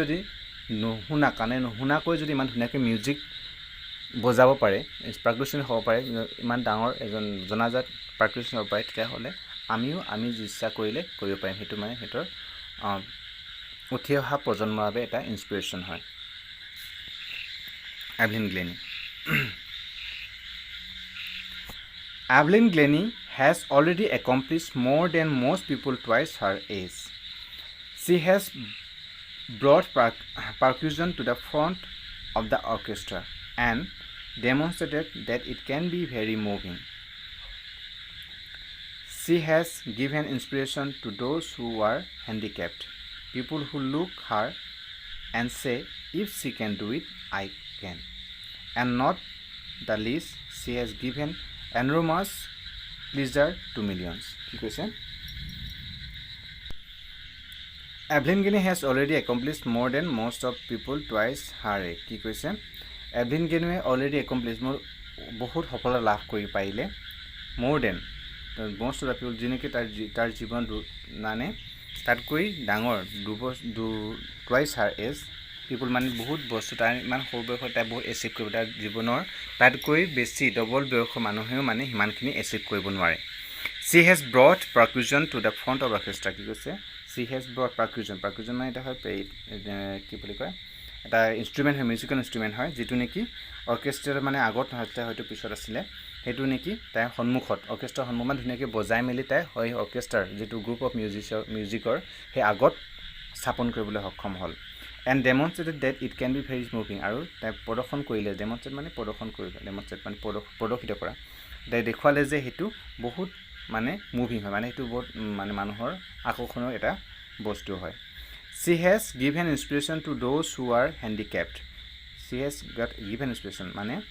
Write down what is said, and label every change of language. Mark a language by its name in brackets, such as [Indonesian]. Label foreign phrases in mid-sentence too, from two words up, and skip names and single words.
[Assamese] যদি নুশুনাকৈ যদি ইমান ধুনীয়াকৈ মিউজিক বজাব পাৰে পাৰ্কুশ্যন হ'ব পাৰে ইমান ডাঙৰ এজন জনাজাত পাৰ্কুশ্যন হ'ব পাৰে তেতিয়াহ'লে আমি ইচ্ছা কৰিলে কৰিব পাৰিম সেইটো মানে সিহঁতৰ উঠি অহা প্ৰজন্মৰ বাবে এটা ইনস্পিৰেশ্যন হয় এভলিন গ্লেনি [English] Evelyn Glennie has already accomplished more than most people twice her age. She has brought percussion to the front of the orchestra and demonstrated that it can be very moving. She has given inspiration to those who are handicapped, people who look her and say, if she can do it, I can. And not the least, she has given enormous pleasure to millions. [Assamese] কি কৈছে [English] Evelyn Glennie has already accomplished more than most of people twice her age. [Assamese] কি কৈছে [English] Evelyn Glennie already accomplished [Assamese] বহুত সফলতা লাভ কৰি পাৰিলে [English] more than most of the people [Assamese] যেনেকৈ তাৰ জীৱন মানে তাতকৈ ডাঙৰ [English] twice her age [Assamese] পিপুল মানে বহুত বস্তু তাৰ ইমান সৰু বয়সত তাই বহুত এচিভ কৰিব তাৰ জীৱনৰ তাতকৈ বেছি ডবল বয়সৰ মানুহেও মানে সিমানখিনি এচিভ কৰিব নোৱাৰে [English] she has brought percussion to the front of orchestra [Assamese] কি কৈছে [English] she has brought percussion [Assamese] মানে এটা হয় কি বুলি কয় এটা ইনষ্ট্ৰুমেণ্ট হয় [English] musical instrument [Assamese] হয় যিটো নেকি অৰ্কেষ্ট্ৰাৰ মানে আগত হয়তো পিছত আছিলে সেইটো নেকি তাই সন্মুখত অৰ্কেষ্ট্ৰাৰ সন্মুখত ধুনীয়াকৈ বজাই মেলি তাই হয় অৰ্কেষ্ট্ৰাৰ যিটো [English] group of music [Assamese] সেই আগত স্থাপন কৰিবলৈ সক্ষম হ'ল [English] and demonstrated that it can be very moving [Assamese] আৰু তাই প্ৰদৰ্শন কৰিলে ডেমনষ্ট্ৰেট মানে প্ৰদৰ্শিত কৰা তাই দেখুৱালে যে সেইটো বহুত মানে মুভিং হয় মানে সেইটো বহুত মানে মানুহৰ আকৰ্ষণৰ এটা বস্তু হয় [English] she has given inspiration to those who are handicapped she has got given inspiration [Assamese] মানে